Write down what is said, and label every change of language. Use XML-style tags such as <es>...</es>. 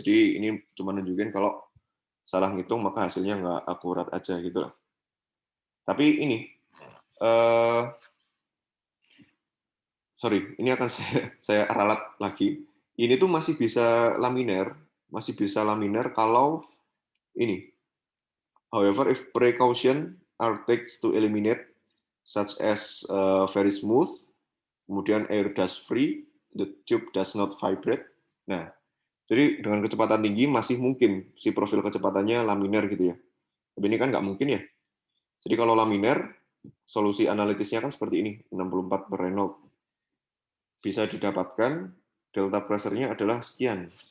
<id>Jadi ini cuma nunjukin kalau salah ngitung maka hasilnya nggak akurat aja gitu lah. Tapi ini, sorry, ini akan saya ralat lagi. Ini tuh masih bisa laminar kalau ini.</id> <en>However, if precaution are taken to eliminate, such as very smooth,</en> <id>kemudian</id> <en>air dust free, the tube does not vibrate.</en> <id>Nah, jadi dengan kecepatan tinggi masih mungkin si profil kecepatannya laminar gitu ya. Tapi ini kan nggak mungkin ya. Jadi kalau laminar, solusi analitisnya kan seperti ini, 64 per Reynolds. Bisa didapatkan, delta pressure-nya adalah sekian.</id>